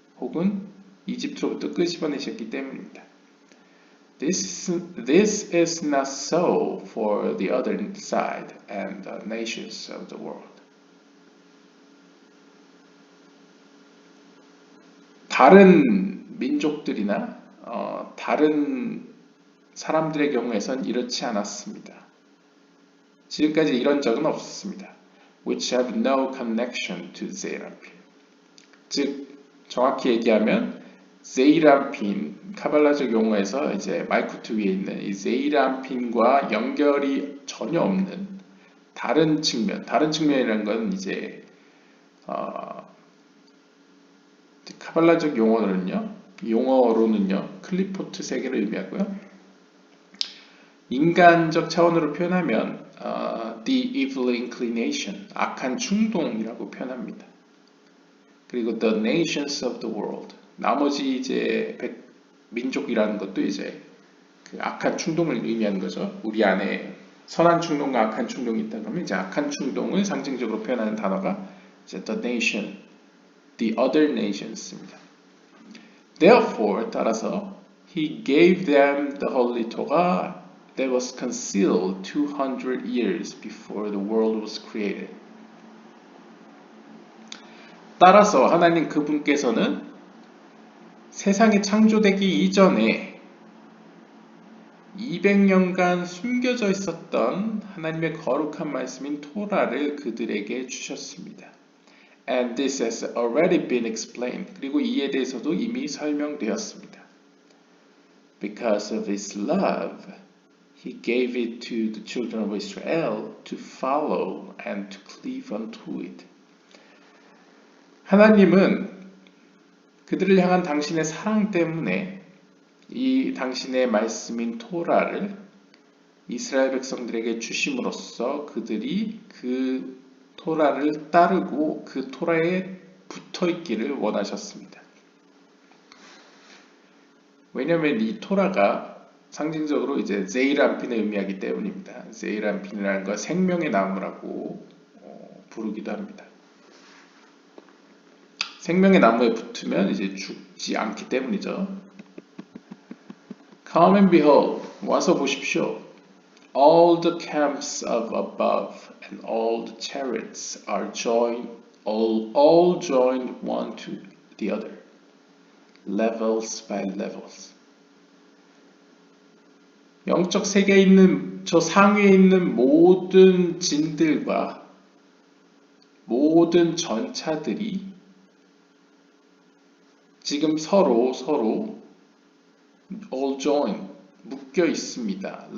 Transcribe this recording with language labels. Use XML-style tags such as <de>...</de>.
<ko>혹은 이집트로부터 끄집어내셨기 때문입니다.</ko> <en>This is not so for the other side and the nations of the world.</en> <ko>다른 민족들이나 다른 사람들의 경우에선 이렇지 않았습니다. 지금까지 이런 적은 없었습니다.</ko> <en>Which have no connection to Zeirampin.</en> <ko>즉 정확히 얘기하면 제이람핀 카발라적 용어에서 이제 말쿠트 위에 있는 이 제이람핀과 연결이 전혀 없는 다른 측면이라는 건 이제 카발라적 용어로는요 클리포트 세계를 의미하고요. 인간적 차원으로 표현하면</ko> <en>the evil inclination,</en> <ko>악한 충동이라고 표현합니다. 그리고</ko> <en>the nations of the world,</en> <ko>나머지 이제 민족이라는 것도 이제 그 악한 충동을 의미하는 거죠. 우리 안에 선한 충동과 악한 충동이 있다 그러면 이제 악한 충동을 상징적으로 표현하는 단어가 이제</ko> <en>the nation, the other nations</en> <ko>입니다.</ko> <en>Therefore,</en> <ko>따라서</ko> <en>he gave them the holy Torah that was concealed 200 years before the world was created.</en> <ko>따라서 하나님 그분께서는 세상이 창조되기 이전에 200년간 숨겨져 있었던 하나님의 거룩한 말씀인 토라를 그들에게 주셨습니다.</ko> <en>And this has already been explained.</en> <ko>그리고 이에 대해서도 이미 설명되었습니다.</ko> <en>Because of his love, he gave it to the children of Israel to follow and to cleave unto it.</en> <ko>하나님은 그들을 향한 당신의 사랑 때문에 이 당신의 말씀인 토라를 이스라엘 백성들에게 주심으로써 그들이 그 토라를 따르고 그 토라에 붙어 있기를 원하셨습니다. 왜냐하면 이 토라가 상징적으로 이제 제이람핀을 의미하기 때문입니다. 제이람핀이라는 건 생명의 나무라고 부르기도 합니다. 생명의 나무에 붙으면 이제 죽지 않기 때문이죠.</ko> <en>Come and behold,</en> <ko>와서 보십시오.</ko> <en>All the camps of above and all the chariots are joined, all joined one to the other, levels by levels.</en> <ko>영적 세계에 있는 저 상위에 있는 모든 진들과 모든 전차들이 지금 서로</ko> <en>all joined</en> <ko>묶여 있습니다.</ko>